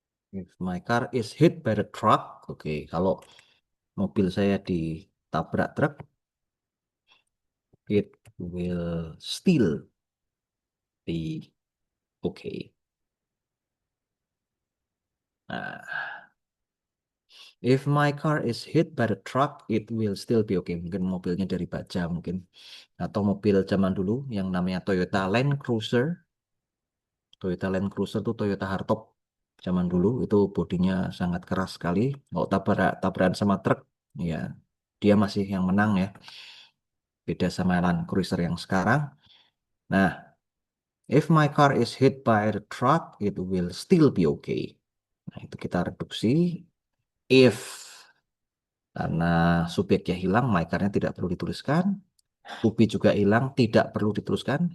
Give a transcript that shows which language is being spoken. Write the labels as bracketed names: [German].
[English] If my car is hit by the truck, oke, [Indonesian] kalau mobil saya ditabrak truk, [English] it will still be okay. Nah, if my car is hit by the truck, it will still be okay. [Indonesian] Mungkin mobilnya dari baja mungkin. Atau mobil zaman dulu yang namanya Toyota Land Cruiser. Toyota Land Cruiser itu Toyota hardtop zaman dulu itu bodinya sangat keras sekali. Kalau tabrakan sama truk, ya dia masih yang menang ya. Beda sama Land Cruiser yang sekarang. Nah, [English] If my car is hit by the truck, it will still be okay. [Indonesian] Nah, itu kita reduksi. If, karena subjeknya hilang, my car-nya tidak perlu dituliskan. To be juga hilang, tidak perlu dituliskan.